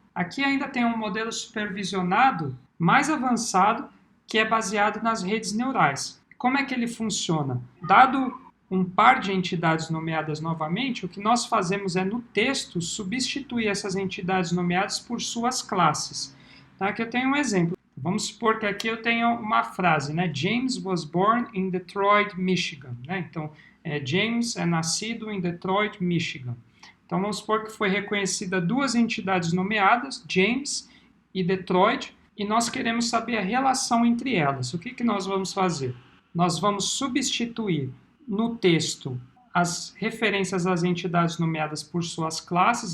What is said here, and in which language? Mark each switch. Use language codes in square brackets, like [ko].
[pt] Aqui ainda tem um modelo supervisionado mais avançado que é baseado nas redes neurais. Como é que ele funciona? Dado um par de entidades nomeadas novamente, o que nós fazemos é, no texto, substituir essas entidades nomeadas por suas classes. Tá? Aqui eu tenho um exemplo. Vamos supor que aqui eu tenho uma frase, né? [en] James was born in Detroit, Michigan. [pt] Né? Então, James é nascido em Detroit, Michigan. Então, vamos supor que foi reconhecida duas entidades nomeadas, James e Detroit, e nós queremos saber a relação entre elas. O que nós vamos fazer? Nós vamos substituir no texto as referências às entidades nomeadas por suas classes.